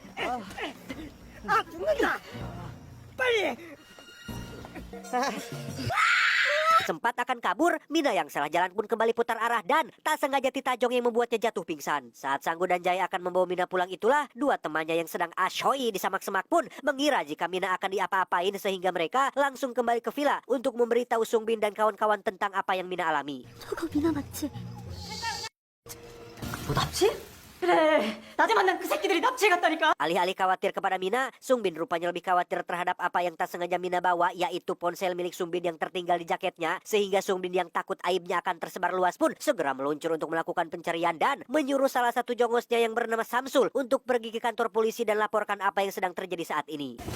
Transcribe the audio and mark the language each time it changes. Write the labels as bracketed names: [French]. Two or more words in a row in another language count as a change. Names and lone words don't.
[Indonesian] Sempat akan kabur, Mina yang salah jalan pun kembali putar arah dan tak sengaja Titajong yang membuatnya jatuh pingsan. Saat Sanggu dan Jae akan membawa Mina pulang itulah, dua temannya yang sedang asyoi di samak-semak pun mengira jika Mina akan diapa-apain sehingga mereka langsung kembali ke villa untuk memberitahu Sung Bin dan kawan-kawan tentang apa yang Mina alami. [Korean] 저거 미나 맞지? 뭐 납치? 그래, 나지만 난 그 새끼들이 납치해갔다니까. [Indonesian] Alih-alih khawatir kepada Mina, Sungbin rupanya lebih khawatir terhadap apa yang tak sengaja Mina bawa, yaitu ponsel milik Sungbin yang tertinggal di jaketnya, sehingga Sungbin yang takut aibnya akan tersebar luas pun segera meluncur untuk melakukan pencarian dan menyuruh salah satu jongosnya yang bernama Samsul untuk pergi ke kantor polisi dan laporkan apa yang sedang terjadi saat ini.